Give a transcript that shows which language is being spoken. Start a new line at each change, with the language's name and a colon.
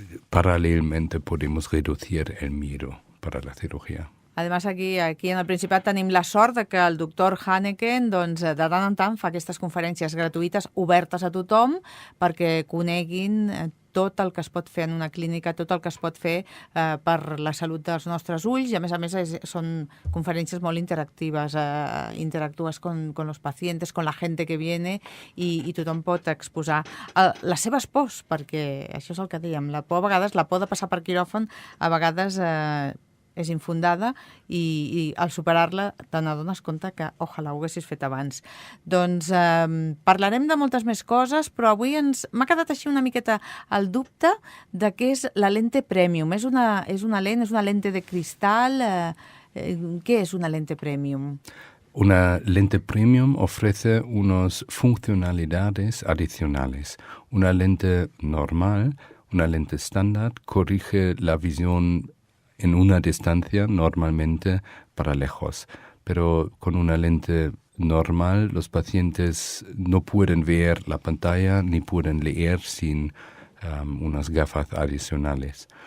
Spanish: Paralelamente podemos reducir el miedo para la cirugía.
Catalan: Además, aquí en el Principat tenim la sort de que el doctor Haneken doncs, de tant en tant fa aquestes conferències gratuïtes obertes a tothom perquè coneguin tot el que es pot fer en una clínica, tot el que es pot fer per la salut dels nostres ulls, i a més són conferències molt interactives,
Spanish: interactúes con los pacientes, con la gente que viene,
Catalan: i tothom pot exposar les seves pors, perquè això és el que dèiem, la por a vegades, la por de passar per quiròfan, a vegades és infundada, i al superar-la te n'adones compte que ojalà ho haguessis fet abans. Doncs parlarem de moltes més coses, però avui m'ha quedat així una miqueta el dubte de què és la lente premium. És una lente de cristal?
Spanish: ¿Qué es una lente premium? Una lente premium ofrece unas funcionalidades adicionales. Una lente normal, una lente estándar, corrige la visión en una distancia normalmente para lejos, pero con una lente normal los pacientes no pueden ver la pantalla ni pueden leer sin unas gafas adicionales.